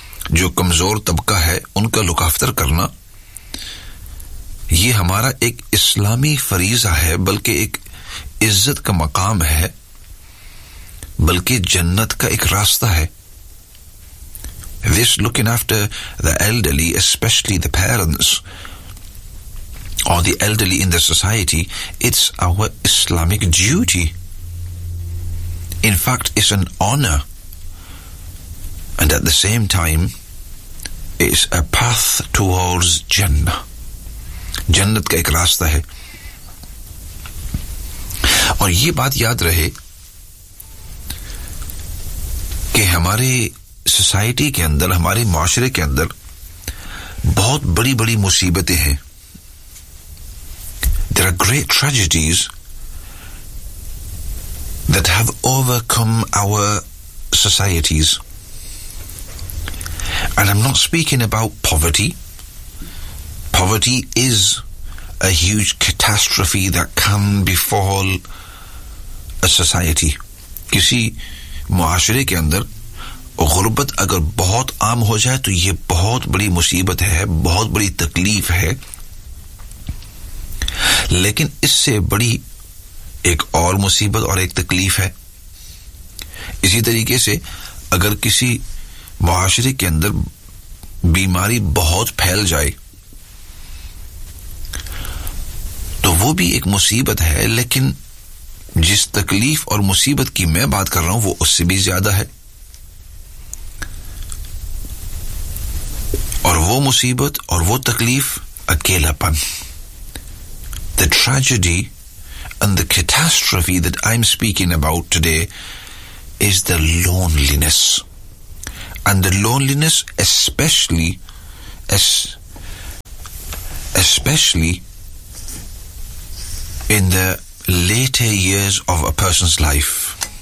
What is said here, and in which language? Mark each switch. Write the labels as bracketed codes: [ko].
[ur] جو کمزور طبقہ ہے ان کا لکافتر کرنا یہ ہمارا ایک اسلامی فریضہ ہے بلکہ ایک عزت کا مقام ہے بلکہ جنت کا ایک راستہ ہے. [en] This looking after the elderly, especially the parents or the elderly in the society, it's our Islamic duty. In fact, it's an honor. And at the same time, it's a path towards Jannah. [ur] جنت کا ایک راستہ ہے. اور یہ بات یاد رہے کہ ہمارے سوسائٹی کے اندر, ہمارے معاشرے کے اندر بہت بڑی بڑی مصیبتیں ہیں. [en] There are great tragedies that have overcome our societies. And I'm not speaking about poverty. Poverty is a huge catastrophe that can befall a society. [ur] کسی معاشرے کے اندر غربت اگر بہت عام ہو جائے تو یہ بہت بڑی مصیبت ہے, بہت بڑی تکلیف ہے. لیکن اس سے بڑی ایک اور مصیبت اور ایک تکلیف ہے. اسی طریقے سے اگر کسی معاشرے کے اندر بیماری بہت پھیل جائے تو وہ بھی ایک مصیبت ہے, لیکن جس تکلیف اور مصیبت کی میں بات کر رہا ہوں وہ اس سے بھی زیادہ ہے. اور وہ مصیبت اور وہ تکلیف اکیلا پن. [en] The tragedy and the catastrophe that I'm speaking about today is the loneliness. And the loneliness especially in the later years of a person's life.